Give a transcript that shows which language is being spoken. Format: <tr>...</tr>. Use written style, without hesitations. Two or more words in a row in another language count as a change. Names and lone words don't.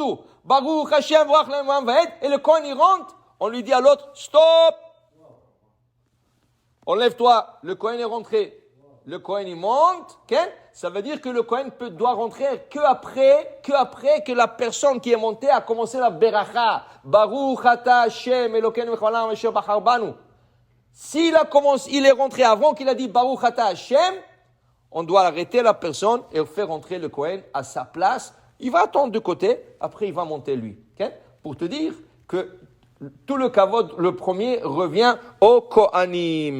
<he>ברוך השם המבורך לעולם ועד.</he> <fr>Et le Kohen il rentre, on lui dit à l'autre, stop! Enlève-toi. Le Kohen est rentré. Le Kohen il monte. Okay? Ça veut dire que le Kohen doit rentrer que après que la personne qui est montée a commencé la Beracha.</fr> <he>ברוך אתה השם אלוקינו מלך העולם אשר בחר בנו.</he> <fr>Il est rentré avant qu'il a dit</fr> <he>ברוך אתה השם,</he> <fr>on doit arrêter la personne et faire rentrer le Kohen à sa place. Il va attendre de côté, après il va monter lui. Okay? Pour te dire que tout le kavod, le premier, revient au Kohanim.</fr>